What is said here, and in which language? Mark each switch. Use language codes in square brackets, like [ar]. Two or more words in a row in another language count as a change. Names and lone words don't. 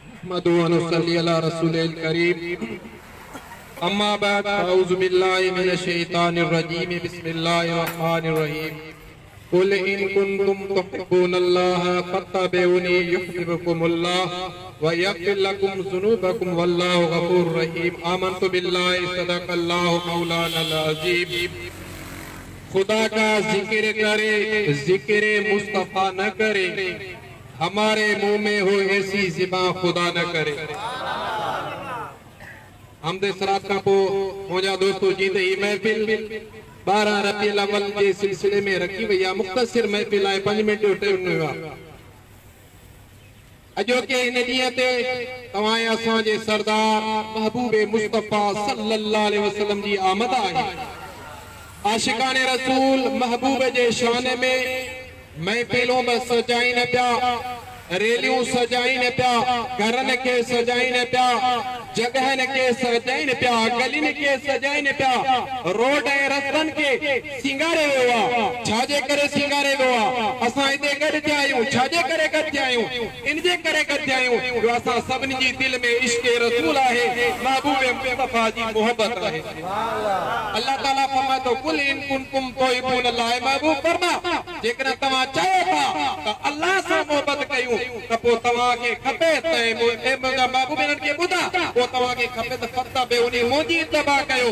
[ar] نحمده ونصلي على رسوله الكريم. أما بعد أعوذ بالله من الشيطان الرجيم. بسم الله الرحمن الرحيم. قل إن كنتم تحبون الله فاتبعوني يحببكم الله ويغفر لكم ذنوبكم والله غفور رحيم. آمنت بالله صدق الله مولانا العظيم. [ur] خدا کا ذکر کرے، ذکر مصطفیٰ نہ کرے، ہمارے منہ میں ہو ایسی زباں خدا نہ کرے. [sd] हमदे सरात का पो मुझा दोस्तों जीते ही महफिल 12 रबीउल अव्वल के सिलसिले में रखी वही आहे। मुख्तसिर महफिल आहे, 5 मिनट जो टाइम हुयो आहे। अॼोके इन ॾींहं ते तव्हां असांजे सरदार महबूब मुस्तफा [ar] صلى الله عليه وسلم [sd] जी आमद आहे। आशिकाने रसूल महबूब जे शान में महफिलों में सजाइन पिया, रैलियों सजाइन पिया, घरन के सजाइन पिया, जगहन के सजाइन पिया, गलिन के सजाइन पिया, रोड ऐं रस्तन के सिंगारे वियो आहे। छाजे करे सिंगारे वियो आहे? असां हिते गॾु थिया आहियूं। छाजे करे गॾु थिया आहियूं? इन जे करे गॾु थिया आहियूं जो असां सभिनी जी दिल में इश्क़ रसूल आहे, महबूब मुस्तफा जी मोहब्बत आहे। अल्लाह ताला फरमाए थो [ar] قل إن كنتم تحبون الله, [sd] महबूब फरमा जेकर तव्हां चाहियो था त अल्लाह सां मोहब्बत कयूं त पोइ तव्हांखे खपे त मुंहिंजा महबूब इन्हनि खे ॿुधा पोइ तव्हांखे खपे त फत्तबिऊनी मुंहिंजी इत्तिबा कयो।